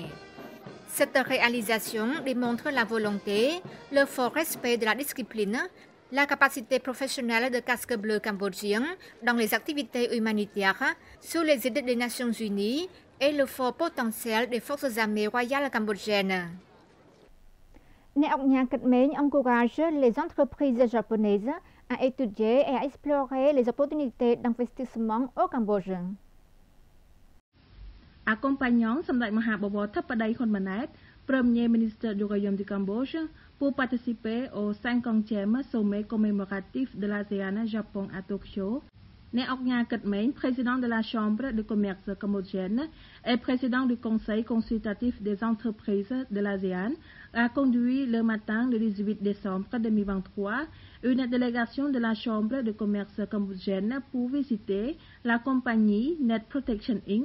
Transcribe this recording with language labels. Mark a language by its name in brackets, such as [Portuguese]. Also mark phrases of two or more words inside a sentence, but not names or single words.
[French] Cette réalisation démontre la volonté, le fort respect de la discipline, la capacité professionnelle de casque bleu cambodgien dans les activités humanitaires sous les aides des Nations Unies et le fort potentiel des forces armées royales cambodgiennes. អ្នកអង្គការគិតមែង encourage les entreprises japonaises à étudier et à explorer les opportunités d'investissement au Cambodge. Accompagnant សម្ដេចមហាបវរធិបតីហ៊ុនម៉ាណែត Premier ministre du Royaume du Cambodge, pour participer au 50e sommet commémoratif de l'ASEAN-Japon à Tokyo. Neoknya Ketmeng, président de la Chambre de commerce cambodgienne et président du Conseil consultatif des entreprises de l'ASEAN, a conduit le matin du 18 décembre 2023 une délégation de la Chambre de commerce cambodgienne pour visiter la compagnie Net Protection Inc.